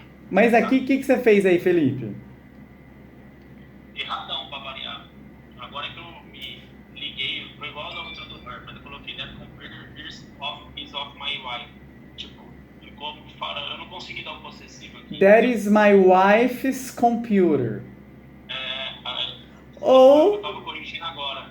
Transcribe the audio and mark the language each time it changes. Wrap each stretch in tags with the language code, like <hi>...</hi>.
<pt>Mas aqui, o que você fez aí, Felipe? erradão pra variar. Agora que eu me liguei, foi igual na outra do verbo, mas eu coloquei</pt> <en>that computer is of my wife.</en> <pt>Tipo, ficou fora, eu não consegui dar o possessivo aqui.</pt> <en>That is my wife's computer.</en> <pt>Eu tava corrigindo agora.</pt>